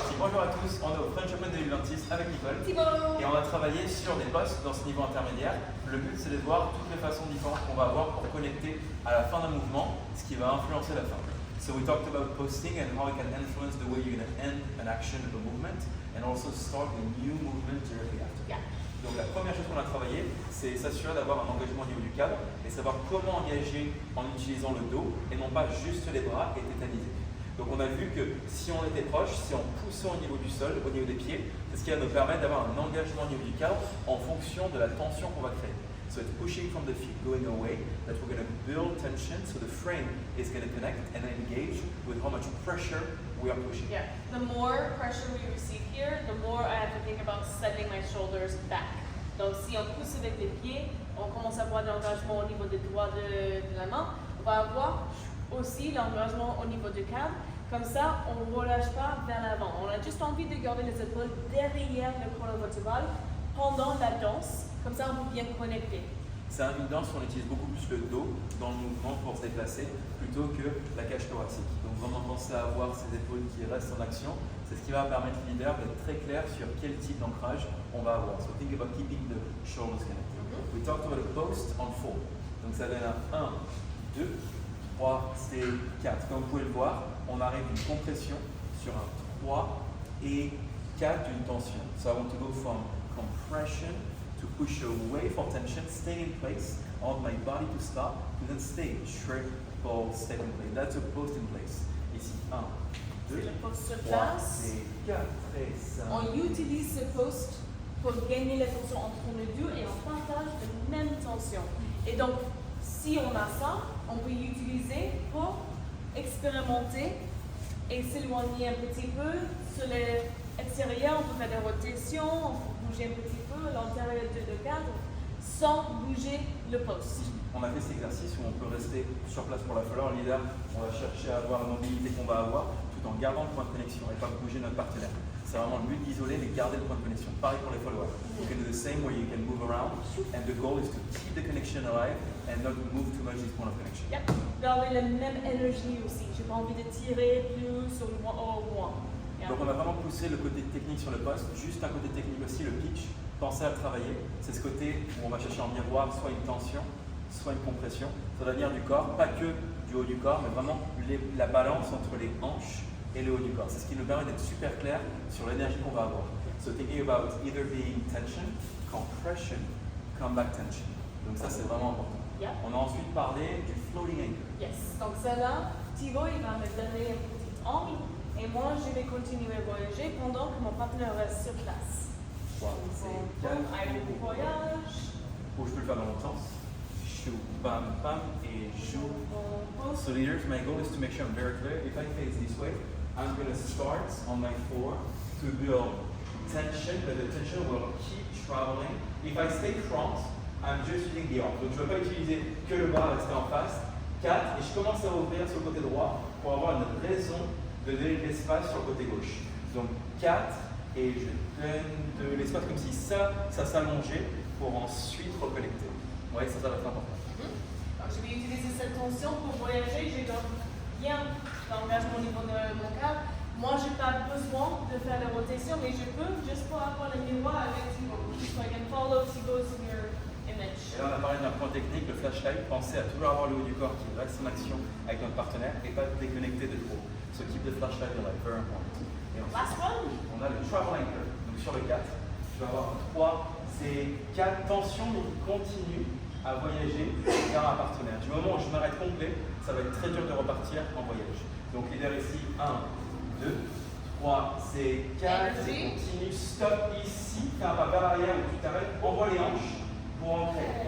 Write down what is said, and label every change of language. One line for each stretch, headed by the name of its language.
French: bonjour à tous, on est au French Open 2026 avec Nicole Thibaut. et on va travailler sur des postes dans ce niveau intermédiaire. Le but c'est de voir toutes les façons différentes qu'on va avoir pour connecter à la fin d'un mouvement, ce qui va influencer la fin.
English: So we talked about posting and how it can influence the way you're going to end an action of a movement and also start a new movement directly after. Yeah.
French: Donc la première chose qu'on a travaillé, c'est s'assurer d'avoir un engagement au niveau du cadre et savoir comment engager en utilisant le dos et non pas juste les bras et tétaniser. Donc on a vu que si on était proche, si on poussait au niveau du sol, au niveau des pieds, c'est ce qui va nous permettre d'avoir un engagement au niveau du cadre en fonction de la tension qu'on va créer.
English: So it's pushing from the feet going away that we're going to build tension so the frame is going to connect and engage with how much pressure we are pushing. Yeah. The more pressure we receive here, the more I have to think about sending my shoulders back.
French: Donc si on pousse avec les pieds, on commence à avoir de l'engagement au niveau des doigts de la main. On va avoir aussi l'engagement au niveau du cadre. Comme ça, on ne relâche pas vers l'avant. On a juste envie de garder les épaules derrière le colonne vertébrale pendant la danse. Comme ça, on est bien connecté. C'est une danse où on utilise beaucoup plus le dos dans le mouvement pour se déplacer plutôt que la cage thoracique. Donc vraiment penser à avoir ces épaules qui restent en action, c'est ce qui va permettre au leader d'être très clair sur quel type d'ancrage on va avoir.
English: So think about keeping the shoulders connected. We talked about a post on 4.
French: Donc ça donne un 1, 2, 3, c'est 4. Comme vous pouvez le voir, on arrive d'une compression sur un 3 et 4 d'une tension.
English: So I want to go from compression to push away for tension, stay in place, I want my body to stop, to then stay, triple step in place. That's a post in place. Ici, 1, 2,
French: C'est le post sur 3, place. c'est 4 et 5. On utilise ce post pour gagner la tension entre nous deux et on partage la même tension. Et donc, si on a ça, on peut l'utiliser pour expérimenter et s'éloigner un petit peu sur l'extérieur. On peut faire des rotations, on peut bouger un petit peu à l'intérieur de cadre sans bouger le poste. On a fait cet exercice où on peut rester sur place pour la follower. En leader, on va chercher à avoir la mobilité qu'on va avoir tout en gardant le point de connexion et pas bouger notre partenaire. C'est vraiment le but d'isoler mais garder le point de connexion. Pareil pour les followers.
English: You can do the same where you can move around and the goal is to keep the connection alive and not move too much this point of connection. Yep.
French: Garder la même énergie aussi. J'ai pas envie de tirer plus sur le moins au moins.
English: Yeah.
French: Donc on a vraiment poussé le côté technique sur le poste. Juste un côté technique aussi, le pitch. Pensez à le travailler. C'est ce côté où on va chercher en miroir soit une tension, soit une compression. Ça va venir du corps, pas que du haut du corps, mais vraiment la balance entre les hanches et le haut du corps. C'est ce qui nous permet d'être super clair sur l'énergie qu'on va avoir.
English: So thinking about either being tension, compression, come back tension.
French: Donc ça c'est vraiment important.
English: Yeah.
French: On a ensuite parlé du floating anchor.
English: Yes.
French: Donc ça là, Thibaut il va me donner un petit angle et moi je vais continuer à voyager pendant que mon partenaire reste sur place. Wow, c'est Bon, allez, voyage. Ou je peux le faire dans l'autre sens. Chou, bam, bam et chou. Bon,
English: So leaders, my goal is to make sure I'm very clear. If I face this way, I'm going to start on my floor to build tension, but the tension will keep traveling. If I stay front, I'm just using the arm.
French: Donc je ne vais pas utiliser que le bras resté en face. 4, et je commence à ouvrir sur le côté droit pour avoir une raison de donner de l'espace sur le côté gauche. Donc 4, et je donne de l'espace comme si ça s'allongeait pour ensuite reconnecter. Ouais, ça va être important. Donc, je vais utiliser cette tension pour voyager. J'ai donc bien l'engagement au niveau de mon cadre. Moi, je n'ai pas besoin de faire la rotation, mais je peux juste pour avoir le miroir avec Thibaut.
English: So I can follow Thibaut's mirror image.
French: Et là, on a parlé d'un point technique, le flashlight. Pensez à toujours avoir le haut du corps qui reste en action avec notre partenaire et pas déconnecter de trop.
English: So keep the flashlight alive, very important.
French: Et ensuite,
English: Last one.
French: on a le travel anchor. Donc sur le 4, je vais avoir un 3, c'est 4 tensions mais qui continuent à voyager vers un partenaire. Du moment où je m'arrête complet, ça va être très dur de repartir en voyage. Donc leader ici, 1, 2, 3, c'est 4, c'est continue, stop ici, fais un pas vers l'arrière où tu t'arrêtes, envoie les hanches pour entrer.